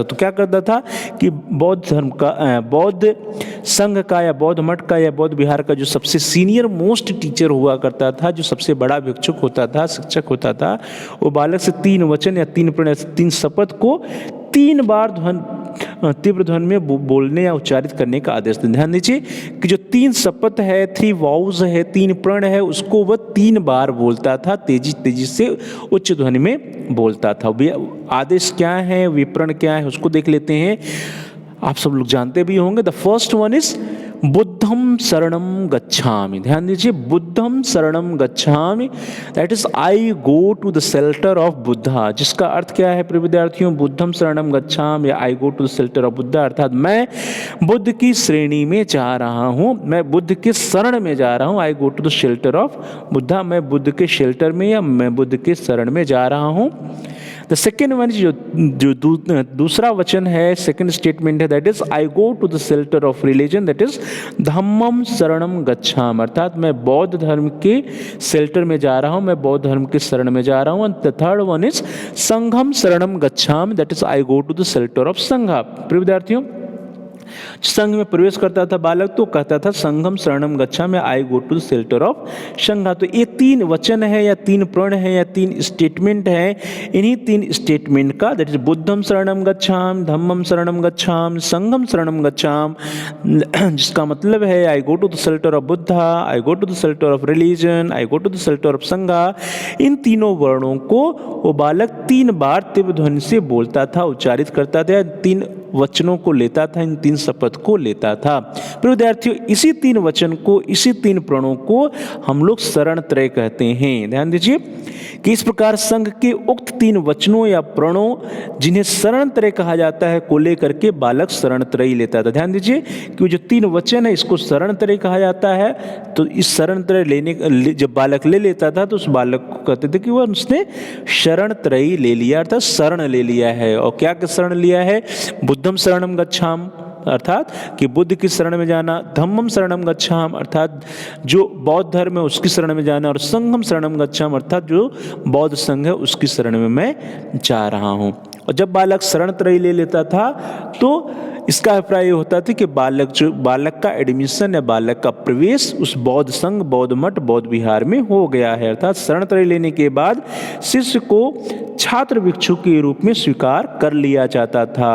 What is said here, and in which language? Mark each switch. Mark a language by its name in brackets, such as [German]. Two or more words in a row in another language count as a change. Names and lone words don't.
[Hindi] तो क्या करता था कि बौद्ध धर्म का, बौद्ध संघ का या बौद्ध मठ का या बौद्ध विहार का जो सबसे [English] senior most teacher [Hindi] हुआ करता था, जो सबसे बड़ा भिक्षुक होता था, शिक्षक होता था, वो बालक से 3 वचन या 3 प्रण या 3 शपथ को 3 बार तीव्र ध्वनि में बोलने या उच्चारित करने का आदेश दें। ध्यान दीजिए कि जो 3 शपथ है, 3 वाउज है, 3 प्रण है, उसको वह 3 बार बोलता था, तेजी तेजी से उच्च ध्वनि में बोलता था। आदेश क्या है, विप्रण क्या है, उसको देख लेते हैं। आप सब लोग जानते भी होंगे। [English] the first one is [Pali] बुद्धम शरणम गच्छामि। [Hindi] ध्यान दीजिए, [Pali] बुद्धम शरणम गच्छामि, [English] that is I go to the shelter of Buddha. [Hindi] जिसका अर्थ क्या है प्रिय विद्यार्थियों, [Pali] बुद्धम शरणम गच्छामि [Hindi] या [English] I go to the shelter of Buddha, [Hindi] अर्थात मैं बुद्ध की श्रेणी में जा रहा हूँ, मैं बुद्ध के शरण में जा रहा हूँ। [English] I go to the shelter of Buddha, [Hindi] मैं बुद्ध के शेल्टर में या मैं बुद्ध के शरण में जा रहा हूँ। [English] the second one [Hindi] जो दूसरा वचन है, [English] second statement [Hindi] है, [English] that is I go to the shelter of religion, that is [Pali] धम्मम शरणम गच्छामि, [Hindi] अर्थात मैं बौद्ध धर्म के शेल्टर में जा रहा हूँ, मैं बौद्ध धर्म के शरण में जा रहा हूँ। [English] the third one is [Pali] संघम शरणम गच्छामि, [English] that is I go to the shelter of Sangha. [Hindi] प्रिय विद्यार्थियों, संघ में प्रवेश करता था बालक तो कहता था [Pali] संघम शरणम गच्छामि, [English] I go to the shelter of Sangha. [Hindi] तो ये 3 वचन है या 3 प्रण है या 3 स्टेटमेंट है। इन्हीं 3 स्टेटमेंट का, [English] that is [Pali] बुद्धम शरणम गच्छामि, धम्मम शरणम गच्छामि, संघम शरणम गच्छामि, [Hindi] जिसका मतलब है [English] I go to the shelter of Buddha, I go to the shelter of religion, I go to the shelter of Sangha. [Hindi] इन तीनों वर्णों को वो बालक 3 बार तीव्र ध्वनि से बोलता था, उच्चारित करता था, 3 वचनों को लेता था, इन 3 शपथ को लेता था। प्रिय विद्यार्थियों, इसी 3 वचन को, इसी 3 प्रणों को हम लोग शरण त्रय कहते हैं। ध्यान दीजिए कि इस प्रकार संघ के उक्त 3 वचनों या प्रणों, जिन्हें शरण त्रय कहा जाता है, को लेकर के बालक शरण त्रय लेता था। ध्यान दीजिए कि जो 3 वचन है, इसको शरण त्रय कहा जाता है। तो इस शरण त्रय लेने जब बालक ले लेता था तो उस बालक को कहते थे कि वह उसने शरण त्रय ले लिया, अर्थात शरण ले लिया है। और क्या शरण लिया है? [Pali] बुद्धम शरणम गच्छामि, [Hindi] अर्थात कि बुद्ध की शरण में जाना, [Pali] धम्मम शरणम गच्छामि, [Hindi] अर्थात जो बौद्ध धर्म है उसकी शरण में जाना, और [Pali] संघम शरणम गच्छामि, [Hindi] अर्थात जो बौद्ध संघ है उसकी शरण में मैं जा रहा हूँ। और जब बालक शरण त्रय ले लेता था तो इसका अभिप्राय ये होता था कि बालक का एडमिशन या बालक का प्रवेश उस बौद्ध संघ, बौद्ध मठ, बौद्ध विहार में हो गया है। अर्थात शरण त्रय लेने के बाद शिष्य को छात्र भिक्षु के रूप में स्वीकार कर लिया जाता था।